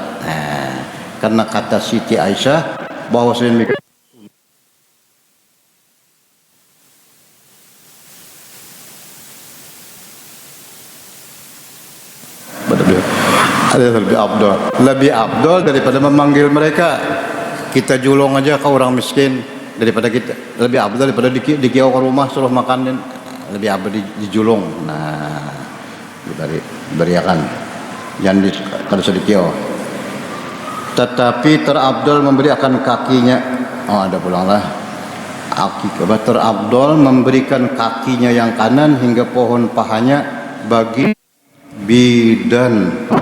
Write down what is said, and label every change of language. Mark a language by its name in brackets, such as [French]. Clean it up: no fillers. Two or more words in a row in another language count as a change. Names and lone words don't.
[Indonesian] Karena kata Siti Aisyah bahwasanya lebih abdol daripada memanggil mereka. [Banjar] Kita julung aja ke orang miskin daripada kita, lebih abdol daripada dikiau ke rumah suruh makanin, lebih abdol dijulung. Nah, diberiakan jangan kalau dikiau. [Indonesian] Tetapi terabdol memberikan kakinya. [Banjar] Ada pulanglah akikah terabdol memberikan kakinya yang kanan hingga pohon pahanya bagi bidan.